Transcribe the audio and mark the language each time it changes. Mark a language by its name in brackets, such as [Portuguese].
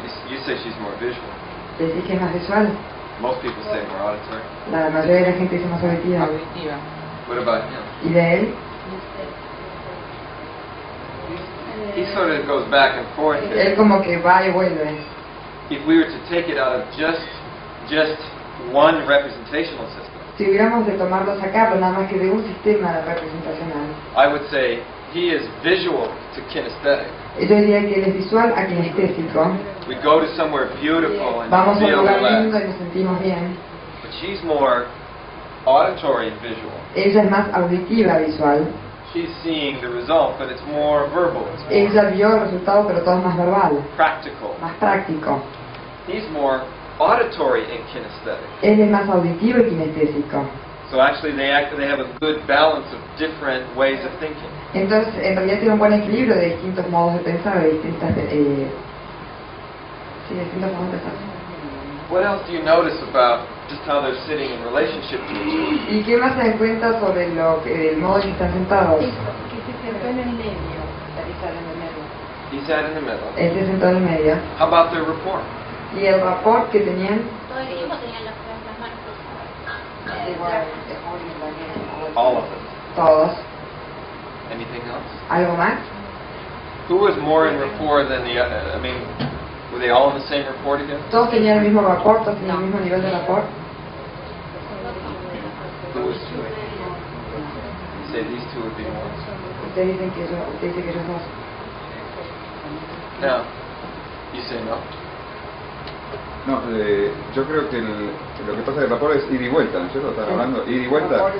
[English] You say she's more visual. [Spanish] ¿Decís que es más visual? [English] Most people say more auditory. [Spanish] La mayoría de la gente dice más auditiva. [English] What about him? [Spanish] ¿Y de él? [English] He sort of goes back and forth. [Spanish] Él como que va y vuelve. [English] If we were to take it out of just one representational system, [Spanish] Si hubiéramos de tomarlo, sacarlo, nada más que de un sistema representacional, [English] I would say he is visual to kinesthetic. [Spanish] yo diría que él es visual a kinestésico. [English] We go to somewhere beautiful and [Spanish] Vamos a un [English] feel [Spanish] lugar lindo y [English] relaxed. [Spanish] nos sentimos bien. [English] But she's more auditory and visual. [Spanish] Ella es más auditiva visual. [English] She's seeing the result, but it's more verbal. It's more [Spanish] Ella vio el resultado, pero todo es más verbal, [English] practical. [Spanish] más práctico. [English] He's more auditory and kinesthetic. [Spanish] Él es más auditivo y kinestésico. [English] So actually they have a good balance of different ways of thinking. [Spanish] Entonces, en realidad tiene un buen equilibrio de distintos modos de pensar, de distintos modos de pensar. [English] What else do you notice about just how they're sitting in relationship to each other? [Spanish] ¿Y qué más se dan cuenta sobre el modo en que están sentados? Que se sentó en el medio. [English] He sat in the middle. [Spanish] Él se sentó en el medio. [English] How about their rapport? [Spanish] ¿Y el rapport que tenían? Todo el tiempo tenían las manos cruzadas. [English] All of them. [Spanish] Todos. [English] Anything else? [Spanish] ¿Algo más? [English] Who was more in rapport than the other? I mean, were they all in the same rapport together? [Spanish] ¿Todos tenían el mismo rapport? ¿Todos tenían el mismo nivel de rapport? [English] Who was? You say these two would be more. [Spanish] Usted dice que ellos dos. [English] Now, you say no. [Spanish] No, yo creo que lo que pasa del vapor es ida y vuelta, ¿no es cierto? ¿Están hablando ida y vuelta?